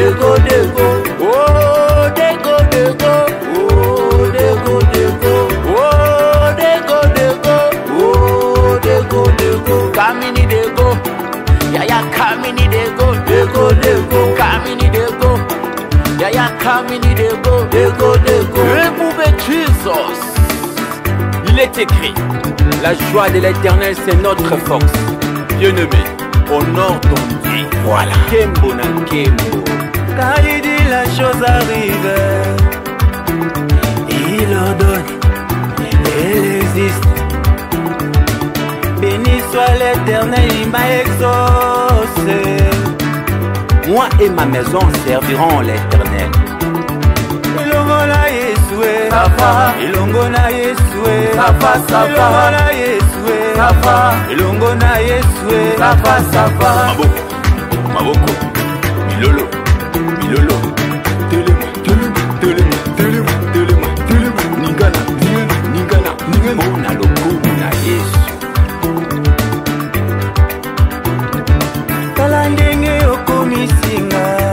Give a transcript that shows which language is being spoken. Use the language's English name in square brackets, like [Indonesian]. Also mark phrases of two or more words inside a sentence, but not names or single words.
[Lingala] oh dego, oh dego, kamini dego, yaya kamini dego, kamini dego, yaya kamini dego, [French] éprouvé Jesus. Il est écrit, la joie de l'Éternel c'est notre force. Bien-aimé, honore ton Dieu. [Lingala] Voilà. Kembo na Kembo. [French] Car il dit la chose arrive, il ordonne, elle existe. Béni soit l'Éternel, il m'a exaucé. Moi et ma maison serviront l'Éternel. [Lingala] Ilongona Yesue, Safa. Ilongona Yesue, Safa. Ilongona Yesue, Safa. Ilongona Yesue, Safa. Maboko, Milolo, Telema, Ningana, Mona lokumu na Yesu. Kala ndenge okomisinga.